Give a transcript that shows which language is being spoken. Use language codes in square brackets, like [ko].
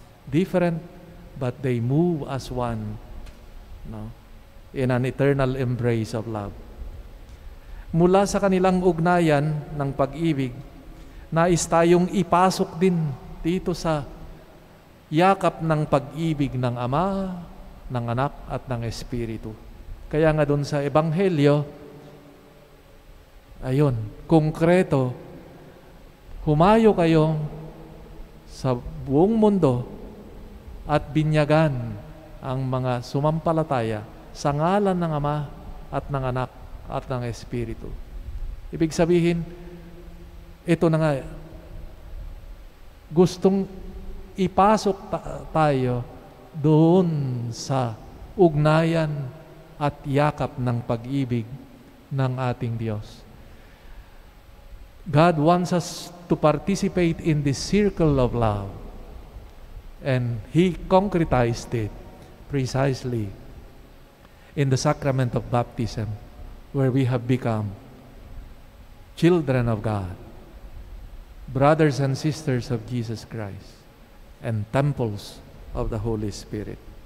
[en] Different, but they move as one, no? In an eternal embrace of love. [tl] Mula sa kanilang ugnayan ng pag-ibig, nais tayong ipasok din dito sa yakap ng pag-ibig ng Ama, ng Anak at ng Espiritu. Kaya nga doon sa Ebanghelyo, ayun, konkreto, humayo kayo sa buong mundo at binyagan ang mga sumampalataya sa ngalan ng Ama at ng Anak at ng Espiritu. Ibig sabihin, ito na nga, gustong ipasok tayo doon sa ugnayan at yakap ng pag-ibig ng ating Diyos. [en] God wants us to participate in this circle of love. And He concretized it precisely in the sacrament of baptism, where we have become children of God, brothers and sisters of Jesus Christ, and temples of the Holy Spirit.